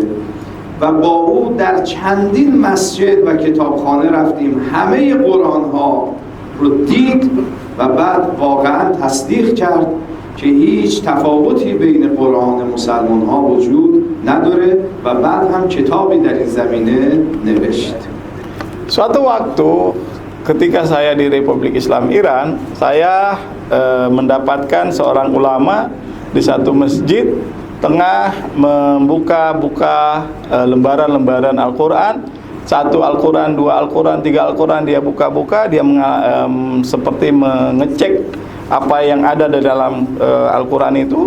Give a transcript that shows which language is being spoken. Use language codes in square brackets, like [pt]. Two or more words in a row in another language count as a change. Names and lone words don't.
[fa] و با او در چندین مسجد و کتابخانه رفتیم، همه قرآن ها رو دید و بعد واقعا تصدیق کرد که هیچ تفاوتی بین قرآن مسلمان ها وجود نداره و بعد هم کتابی در این زمینه نوشت. [id] Suatu waktu ketika saya di Republik Islam Iran, saya mendapatkan seorang ulama di satu masjid tengah membuka-buka lembaran-lembaran Al-Quran. Satu Al-Quran, dua Al-Quran, tiga Al-Quran dia buka-buka, dia seperti mengecek apa yang ada di dalam Al-Quran itu.